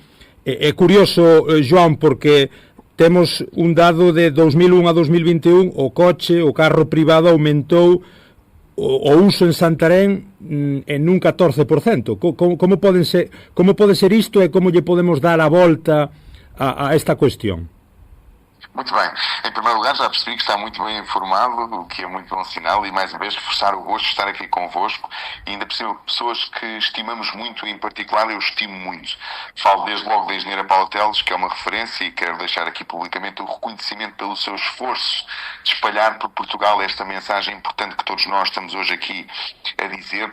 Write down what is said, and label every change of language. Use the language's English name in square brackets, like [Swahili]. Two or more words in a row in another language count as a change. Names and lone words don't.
[Galician] É curioso, Joan, porque temos un dado de 2001 a 2021, o carro privado aumentou o uso en Santarén en un 14%. Como pode ser isto e como lle podemos dar a volta a esta cuestión? [Portuguese] Muito bem. Em primeiro lugar, já percebi que está muito bem informado, o que é muito bom sinal, e mais uma vez reforçar o gosto de estar aqui convosco, e ainda por cima pessoas que estimamos muito, em particular eu estimo muito. Falo desde logo da engenheira Paula Teles, que é uma referência, e quero deixar aqui publicamente o reconhecimento pelo seu esforço de espalhar por Portugal esta mensagem importante que todos nós estamos hoje aqui a dizer.